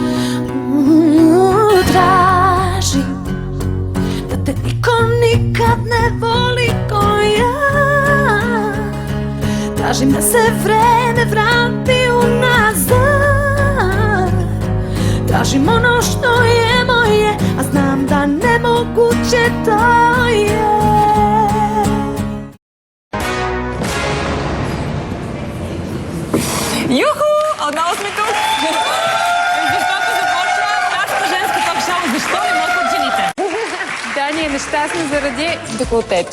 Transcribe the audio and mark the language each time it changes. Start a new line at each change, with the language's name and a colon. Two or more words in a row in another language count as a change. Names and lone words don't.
Serbian: Tražim da te niko nikad ne voli ko ja. Tražim da se vreme vrati unazad. Tražim ono što je moje, a znam da nemoguće to je.
Bulgarian: Юху! Отново сме тук! Защото започва нашата женска ток-шоу. Защо не могат жените? Дани е нещастна заради деколтето.